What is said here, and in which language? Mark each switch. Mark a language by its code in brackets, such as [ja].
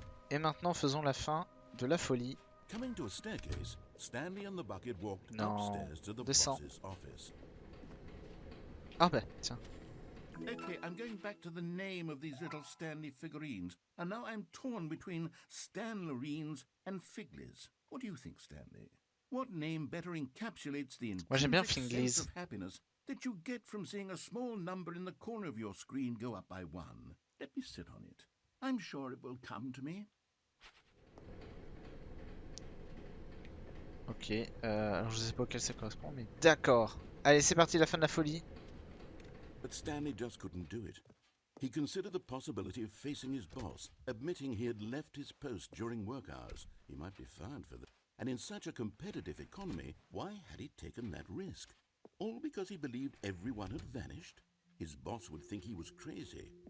[fr] Et maintenant, faisons la fin de la folie. [en] Coming to a staircase, Stanley and the bucket walked [fr] Non, [en] upstairs to the [fr] descends. [en] boss's office. [fr] Ah bah, tiens. [en] Okay, I'm going back to the name of these little Stanley figurines, and now I'm torn between Stanlerines and Figlies. What do you think, Stanley? What name better encapsulates the [fr] Moi j'aime bien [en] intrinsic [fr] Finglis. [en] sense of happiness that you get from seeing a small number in the corner of your screen go up by 1? Let me sit on it. I'm sure it will come to me. [fr] Ok, alors je sais pas auquel ça correspond, mais d'accord. Allez, c'est parti, la fin de la folie. [en] But Stanley just couldn't do it. He considered the possibility of facing his boss, admitting he had left his post during work hours. He might be fired for that. And in such a competitive economy, why had he taken that risk? All because he believed everyone had vanished? His boss would think he was crazy.